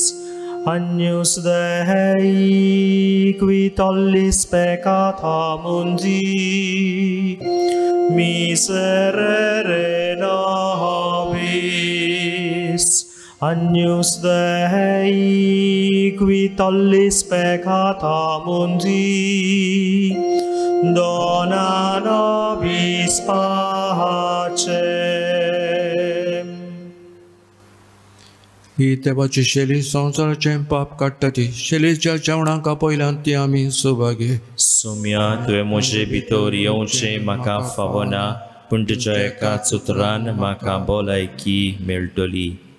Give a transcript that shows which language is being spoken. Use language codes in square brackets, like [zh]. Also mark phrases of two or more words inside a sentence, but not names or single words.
[la] Agnus Dei, qui tollis peccata mundi, miserere nobis. Agnus Dei, qui tollis peccata mundi, dona nobis pacem. [kok] ही देवाची शेली संवसाराचें पाप काडटा ती. शेलीच्या जेवणाक पयल्यान ती आमी सुभागी. सुम्या तुवें म्हजे भितर येवचें म्हाका फावना, पूण तुज्या एकाच उतरान म्हाका भलायकी मेळटली.